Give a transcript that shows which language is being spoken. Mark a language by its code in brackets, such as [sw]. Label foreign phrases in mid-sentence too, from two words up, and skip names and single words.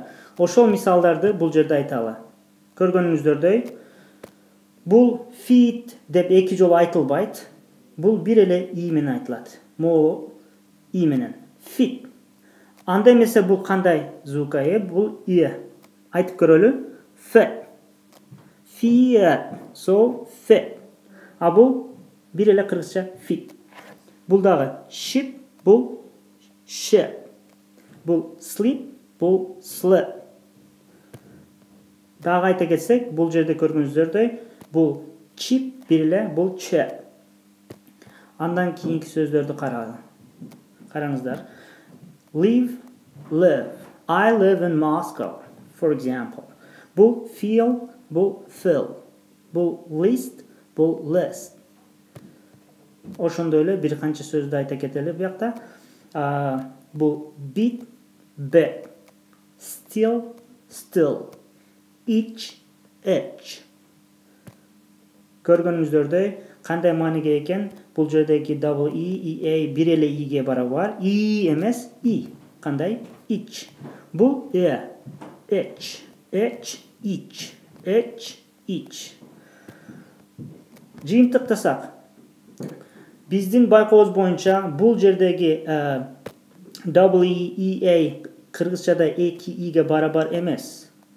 [ky] Ошол мисалдарды бул жерде айталы. Көргөнүңүздөрдөй, бул feet деп эки жолу айтылбайт. Бул бир эле и менен айтылат. Могу и менен. Feet. Анда эмесе бул кандай звукка ээ? Бул и. Айтып көрөлү. [en] Feet. So feet. [ky] Бул бир эле кыргызча feet. Бул дагы sheep, бул sheep. Бул sleep, бул sleep. Дагы айта кетсек, бул жерде көргөнүздөрдөй, бул chip бир эле, бул chip. Андан кийинки сөздөрдү караңыздар. Live. [en] I live in Moscow, for example. [ky] Бул feel, бул fill. Бул list, бул list. Ошондой эле бир канча сөздү айта кетели буякта. Бул beat, bet. [en] Still, each. [ky] Көргөнүңүздөрдөй кандай мааниге экен? Бул жердеги [en] double EA [ky] бир эле иге барабар. И эмес, и. Кандай? Each. Бул each. Жыйынтыктасак, биздин байкообуз боюнча бул жердеги WEA кыргызчада эки иге барабар эмес.